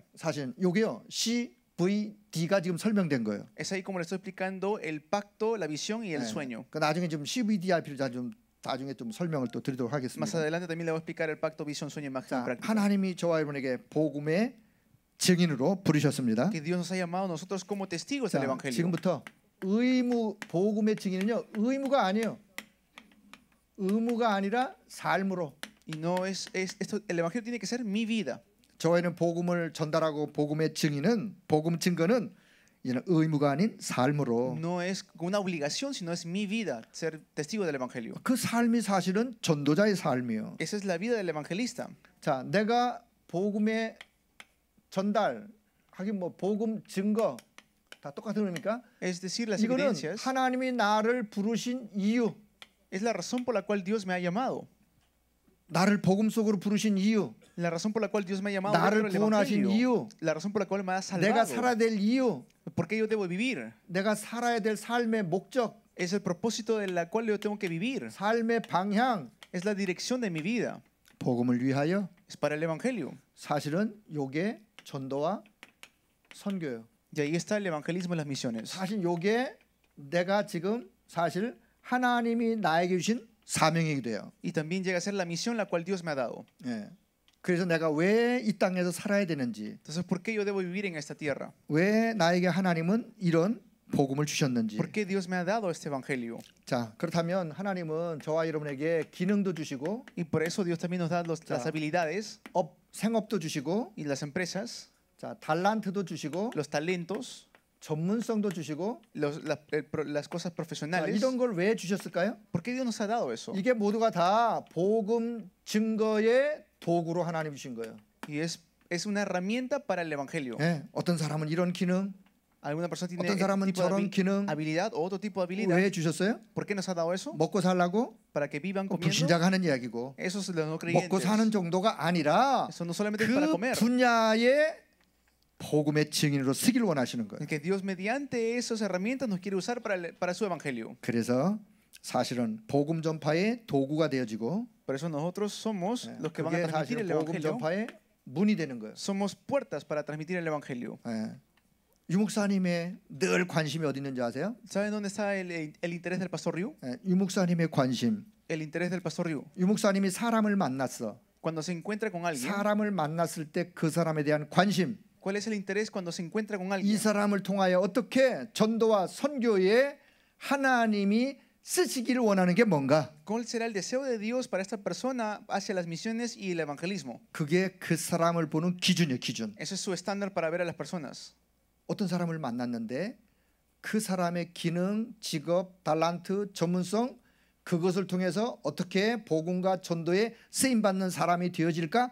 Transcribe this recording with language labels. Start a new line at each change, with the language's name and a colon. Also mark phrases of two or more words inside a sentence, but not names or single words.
Korean: 사실 요게요, CVD가 지금 설명된 거예요.
Spanish: Es ahí como le estoy explicando el pacto, la visión y el sueño.
Korean: 그 나중에 좀 CVDIP를 좀 나중에 좀 설명을 또 드리도록
Spanish: Más
Korean: 하겠습니다.
Spanish: adelante también le voy a explicar el pacto, visión, sueño, imagen
Korean: 자,
Spanish: práctica.
Korean: 하나님이 저와 여러분에게 복음의 증인으로 부르셨습니다.
Spanish: Que Dios nos ha llamado a nosotros como testigos
Korean: 자,
Spanish: del Evangelio.
Korean: 지금부터 복음의 증인은요, 의무가 아니에요. 의무가 아니라 삶으로.
Spanish: Y no esto, el Evangelio tiene que ser mi vida.
Korean: 저희는 복음을 전달하고 복음의 증인은, 복음 증거는 이제는 의무가 아닌 삶으로.
Spanish: No es una obligación, sino es mi vida ser testigo del Evangelio.
Korean: 그 삶이 사실은 전도자의 삶이에요.
Spanish: Esa es la vida del evangelista.
Korean: 자, 내가 복음의 전달, 하긴 뭐 복음 증거 다 똑같은 의미입니까?
Spanish: Es decir, las
Korean: 이거는
Spanish: evidencias
Korean: 하나님이 나를 부르신 이유,
Spanish: es la razón por la cual Dios me ha llamado.
Korean: 나를 복음 속으로 부르신 이유,
Spanish: La razón por la cual Dios me ha llamado
Korean: 나를
Spanish: dentro del
Korean: 구원하신
Spanish: Evangelio.
Korean: 이유,
Spanish: La razón por la cual me ha
Korean: 내가
Spanish: salvado.
Korean: 살아야 될 이유,
Spanish: ¿Por qué yo debo vivir?
Korean: 내가 살아야 될 삶의 목적,
Spanish: Es el propósito de la cual yo tengo que vivir.
Korean: 삶의 방향,
Spanish: Es la dirección de mi vida.
Korean: 복음을 위하여.
Spanish: Es para el Evangelio.
Korean: 사실은 요게 전도와 선교예요.
Spanish: Y ahí está el evangelismo y las misiones.
Korean: 사실 요게 내가 지금 사실 하나님이 나에게 주신 사명이기도 해요.
Spanish: Y también llega a ser la misión la cual Dios me ha dado.
Korean: 예. 그래서 내가 왜 이 땅에서 살아야 되는지,
Spanish: Entonces, ¿por qué yo debo vivir en esta tierra?
Korean: 왜 나에게 하나님은 이런 복음을 주셨는지.
Spanish: ¿Por qué Dios me ha dado este evangelio?
Korean: 자, 그렇다면 하나님은 저와 여러분에게 기능도 주시고,
Spanish: Y por eso Dios también nos da las habilidades
Korean: 생업도 주시고,
Spanish: y las empresas,
Korean: 자, 달란트도 주시고,
Spanish: los talentos,
Korean: 전문성도 주시고.
Spanish: las cosas
Korean: 자,
Spanish: profesionales.
Korean: 이런 걸 왜 주셨을까요?
Spanish: ¿Por qué Dios nos ha dado eso?
Korean: 이게 모두가 다 복음 증거의 도구로 하나님 주신 거예요.
Spanish: Y es una herramienta para el evangelio.
Korean: 예, 어떤 사람은 이런 기능,
Spanish: Alguna persona tiene
Korean: 어떤
Spanish: este
Korean: 사람은
Spanish: tipo de
Korean: 저런 기능.
Spanish: habilidad o otro tipo de habilidad.
Korean: 왜 주셨어요?
Spanish: ¿Por qué nos ha dado eso?
Korean: 먹고 살라고?
Spanish: Para que vivan comiendo.
Korean: 불신자가 하는 이야기고,
Spanish: Eso es de los no
Korean: 먹고
Spanish: creyentes.
Korean: 사는 정도가 아니라
Spanish: Eso no solamente es para
Korean: 그
Spanish: comer,
Korean: 분야의 복음의 증인으로 쓰기를 원하시는 거예요.
Spanish: Que Dios mediante esas herramientas nos quiere usar para su evangelio.
Korean: 그래서 사실은 복음 전파의 도구가 되어지고
Spanish: Por eso nosotros somos los que van a
Korean: 그게
Spanish: transmitir
Korean: 사실
Spanish: el
Korean: 복음
Spanish: evangelio.
Korean: 전파의 문이 되는 거예요.
Spanish: Somos puertas para transmitir el evangelio.
Korean: 유목사님의 늘 관심이 어디 있는지 아세요?
Spanish: ¿Saben dónde está el interés del pastor Ryu?
Korean: 유목사님의 관심.
Spanish: El interés del pastor Ryu.
Korean: 유목사님이 사람을 만났어.
Spanish: Cuando se encuentra con alguien,
Korean: 사람을 만났을 때 그 사람에 대한 관심.
Spanish: ¿cuál es el interés cuando se encuentra con
Korean: 이
Spanish: alguien?
Korean: 사람을 통하여 어떻게 전도와 선교에 하나님이 쓰시기를 원하는 게 뭔가?
Spanish: ¿Cuál será el deseo de Dios para esta persona hacia las misiones y el evangelismo?
Korean: 그게 그 사람을 보는 기준이에요, 기준.
Spanish: Ese es su estándar para ver a las personas.
Korean: 어떤 사람을 만났는데 그 사람의 기능, 직업, 달란트, 전문성 그것을 통해서 어떻게 복음과 전도에 쓰임 받는 사람이 되어질까?